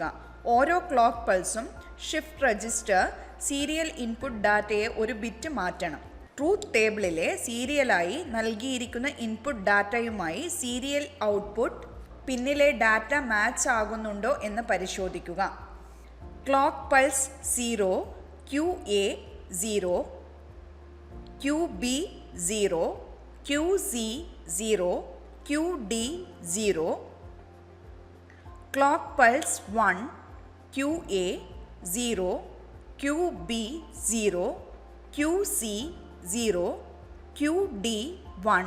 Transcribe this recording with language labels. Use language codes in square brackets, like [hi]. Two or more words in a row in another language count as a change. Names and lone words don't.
[ml] ഓരോ [en] clock pulse shift register serial input data [ml] ഒരു ബിറ്റ് മാറ്റണം. [en] truth table [ml] സീരിയലായി നൽകിയിരിക്കുന്ന [en] input data serial output pin data match [ml] ആകുന്നുണ്ടോ എന്ന് പരിശോധിക്കുക. [en] clock pulse [ml] 0, [en] QA 0, QB 0, QC 0, QD 0. Clock pulse 1, QA 0, QB 0, QC 0, QD 1.